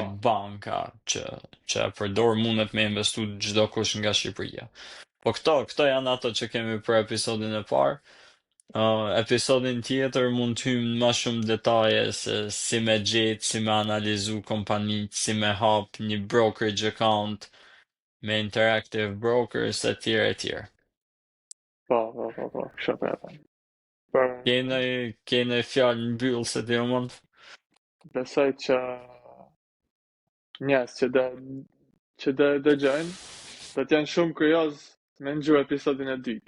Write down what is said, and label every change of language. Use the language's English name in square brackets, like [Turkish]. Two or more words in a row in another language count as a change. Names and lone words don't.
[Albanian] banka që e përdor mundet me investu çdo kush nga Shqipëria. Po këto janë ato që kemi për episodin e parë. Episodin tjetër mund të hymë në më shumë detaje se si me gjetë, si me analizu kompanitë, si me hap një [English] brokerage account [Albanian] me Interactive Brokers e tjere e tjere. kështu po e them. Për, Kene fjalë në byllë se ti mund? besoj që njerëz që dëgjojnë, do të janë shumë kurioz me ndju episodin e dytë.